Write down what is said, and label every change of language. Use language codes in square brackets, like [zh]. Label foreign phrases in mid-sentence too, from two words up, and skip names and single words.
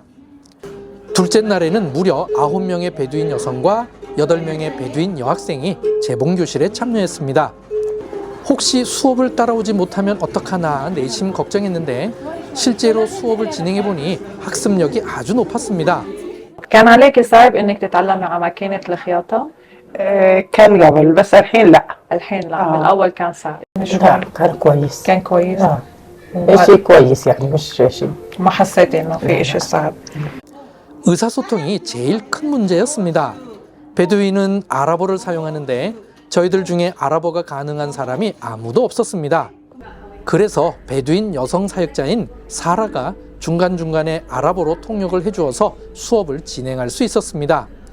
[ko] 둘째 날에는 무려 9명의 베두인 여성과 8명의 베두인 여학생이 재봉교실에 참여했습니다. 혹시 수업을 따라오지 못하면 어떡하나 내심 걱정했는데 실제로 수업을 진행해보니 학습력이 아주 높았습니다. [ar] كان عليك صعب انك تتعلمي على ماكينة الخياطة؟ كان قبل بس الحين لا. الحين لا، بالاول كان صعب. كان كويس. كان كويس. شيء كويس يعني مش شيء. ما حسيتي انه في شيء صعب. [ko] 의사소통이 제일 큰 문제였습니다. 베두인은 아랍어를 사용하는데 저희들 중에 아랍어가 가능한 사람이 아무도 없었습니다. 그래서 베두인 여성 사역자인 사라가 중간중간에 아랍어로 통역을 해주어서 수업을 진행할 수 있었습니다.